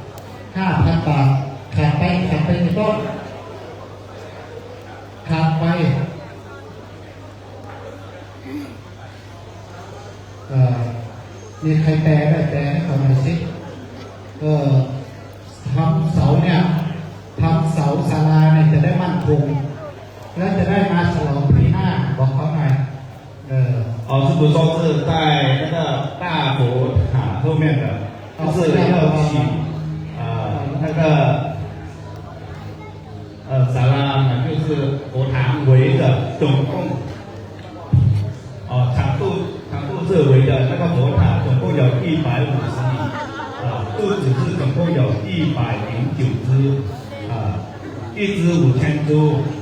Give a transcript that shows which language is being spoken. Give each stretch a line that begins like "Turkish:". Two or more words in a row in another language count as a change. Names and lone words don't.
Thai: ขาดไปในต้นขาดไปมีใครแปลได้แปลให้เขาหน่อยสิทำเสาเนี่ยทำเสาศาลาเนี่ยจะได้มั่นคงแล้วจะได้มาฉลองปีหน้าบอกเขาหน่อย
Chinese: 是不是说是在那个大佛塔后面的，就是要起那个沙拉呢，就是佛堂围着总共长度柱子是总共有109只，1只5000株。